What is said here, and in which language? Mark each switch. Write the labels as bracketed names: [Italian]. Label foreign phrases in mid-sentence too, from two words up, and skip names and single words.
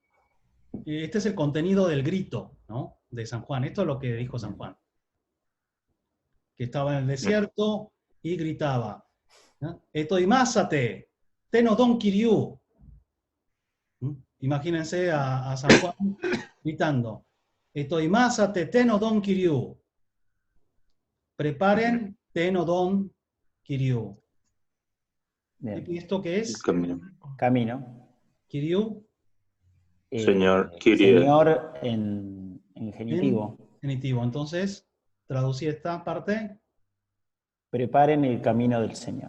[Spanish] Este es el contenido del grito, ¿no? De San Juan. Esto es lo que dijo San Juan. Que estaba en el desierto y gritaba, ¿no? [Greek] Ετοιμάσατε την οδόν Κυρίου. [Spanish] Imagínense a San Juan gritando, [Greek] Ετοιμάσατε την οδόν Κυρίου. [Spanish] Preparen [Greek] την οδόν Κυρίου. [Spanish] Bien. ¿Y esto qué es? Camino. Camino. Kiryu, Señor, Kyrie. Señor en genitivo. genitivo. Entonces, traducí esta parte. Preparen el camino del Señor.